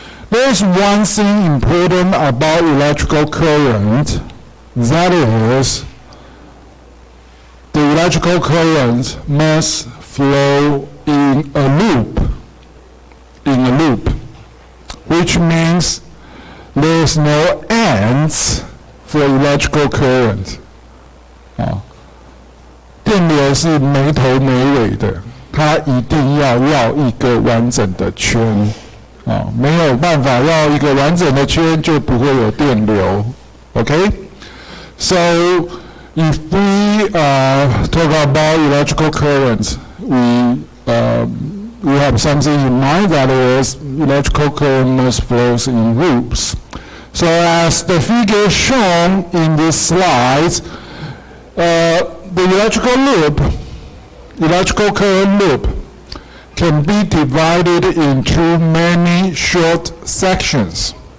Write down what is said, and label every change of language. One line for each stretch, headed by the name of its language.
English: There is one thing important about electrical current, that is, the electrical current must flow in a loop, which means there is no ends for electrical current.
Chinese: 电流是没头没尾的，它一定要绕一个完整的圈，没有办法绕一个完整的圈就不会有电流。
English: Okay? So if we talk about electrical current, we have something in mind, that is, electrical current must flow in loops. So as the figure shown in this slide, the electrical current loop can be divided into many short sections.